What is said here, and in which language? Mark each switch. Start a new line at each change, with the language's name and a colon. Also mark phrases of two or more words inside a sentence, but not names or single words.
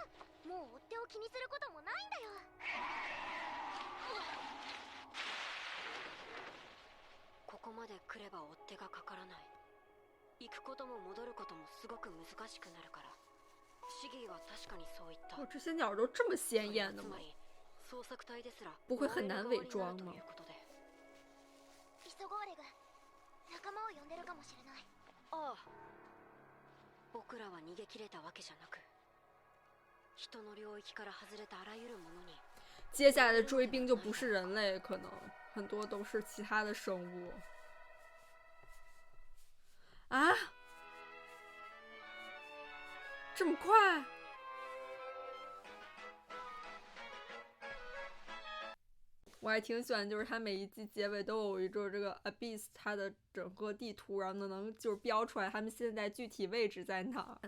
Japanese: もう追っ手を気にすることもないんだよ。ここまで来れば追っ手がかからない。行くことも戻ることもすごく難しくなるから。シギーは確かにそう言った。
Chinese: 哦，这些鸟都这么鲜艳的吗？
Japanese: つまり捜索隊ですら
Chinese: 不会很難偽裝嗎？
Japanese: ということで。急ごうレグ。仲間を呼んでるかもしれない。ああ、僕らは逃げ切れたわけじゃなく、人の領域から外れたあらゆるものに。
Chinese: 接下来的追兵就不是人类，可能很多都是其他的生物。啊，这么快？我还挺喜欢，就是它每一季结尾都有一个这个 Abyss 它的整个地图，然后能就是标出来他们现在具体位置在哪儿。